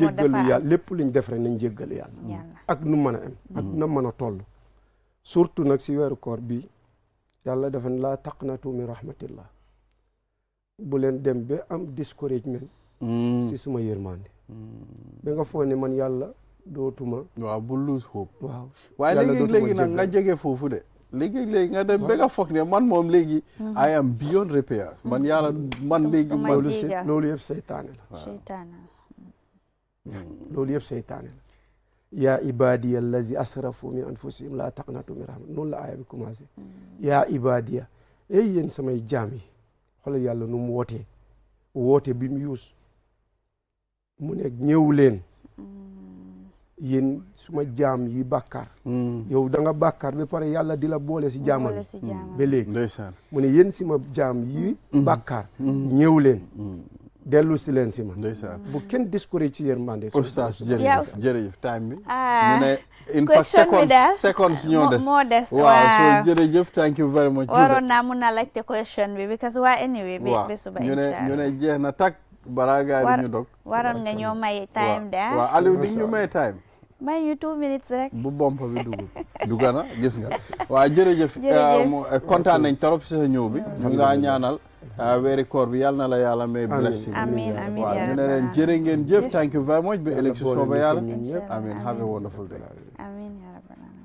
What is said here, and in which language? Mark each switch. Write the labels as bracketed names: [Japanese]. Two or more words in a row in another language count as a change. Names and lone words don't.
[Wolof] nañ jéggalu yàlla lépp luñ def rek nañ jéggal yàlla ak nu mën a am ak na mën a toll surtout nag si weeru koor bi yàlla dafa ne [Arabic] لا تقنطوا من رحمة الله [Wolof] bu leen dem ba am discouragement si suma yërmande ba nga foog ne man yàlla dootuma waaw bu [English] lose hope [Wolof] waaw waaye léegi nag nga jege foofu de léegi nga dem ba nga foog ne man moom léegi [English] I am beyond repair [Wolof] man yàlla man léegi man loolu yëpp seytaane la [Arabic] loolu yëpp seytaane la يا عبادي الذين أسرفوا من أنفسهم لا تقنطوا من رحمة [Wolof] noonu la aaya bi commencé [Arabic] يا عبادي [Wolof] yéen samay jaam yi xoolal yàlla nu mu woote bi mu yuus mu ne ñëw leen yéen suma jaam yi bàkkaar yow da nga bàkkaar ba pare yàlla di la boole si jaamam ba léegi mu ne yéen si ma jaam yi bàkkaar ñëw leen dellu si leen si ma bu kenn discourage ci yërmande oustaz jërëjëf time bi ñu ne [English] in fact [Wolof] seconds ñoo des moo des waaw so jërëjëf [English] thank you very much [Wolof] waroon naa mun na laajte question bi because waa anyway bi suba ñu ne jeex na tak balaa gaa di ñu dog waroon nga ñoo may time de waaw Aliou di ñu may time may ñu 2 minutes rek bu bompa bi dugana gis nga waaw jërëjëf kontaan nañ trop si sa ñëw bi ñu ngi laa ñaanal weeri koor bi yàlla na la yàlla may blessing amiin amiin waaw ñu ne leen jërë ngeen jëf [English] thank you very much [Wolof] ba ëllëg si sooba yàlla amiin [English] have a wonderful day [Arabic] آمين يا ربي